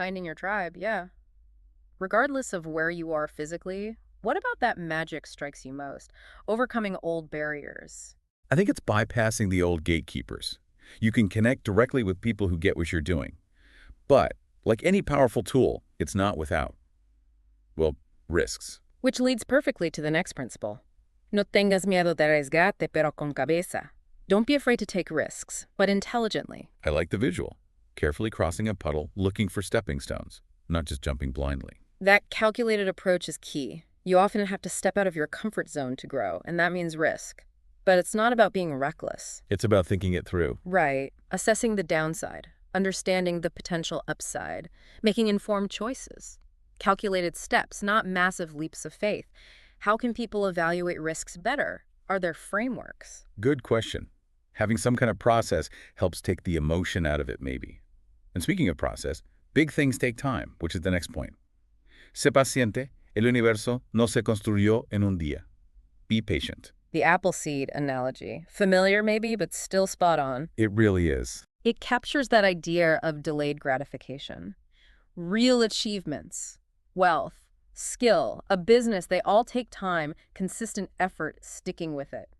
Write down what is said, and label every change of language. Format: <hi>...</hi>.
<en>Finding your tribe, yeah. Regardless of where you are physically, what about that magic strikes you most? Overcoming old barriers. I think it's bypassing the old gatekeepers. You can connect directly with people who get what you're doing. But, like any powerful tool, it's not without, well, risks. Which leads perfectly to the next principle.</en> <es>No tengas miedo de arriesgarte, pero con cabeza.</es> <en>Don't be afraid to take risks, but intelligently. I like the visual. Carefully crossing a puddle, looking for stepping stones, not just jumping blindly. That calculated approach is key. You often have to step out of your comfort zone to grow, and that means risk. But it's not about being reckless. It's about thinking it through. Right. Assessing the downside, understanding the potential upside, making informed choices. Calculated steps, not massive leaps of faith. How can people evaluate risks better? Are there frameworks? Good question. Having some kind of process helps take the emotion out of it, maybe. And speaking of process, big things take time, which is the next point.</en> <es>Sé paciente, el universo no se construyó en un día.</es> <en>Be patient. The apple seed analogy. Familiar maybe, but still spot on. It really is. It captures that idea of delayed gratification. Real achievements, wealth, skill, a business, they all take time, consistent effort, sticking with it.</en>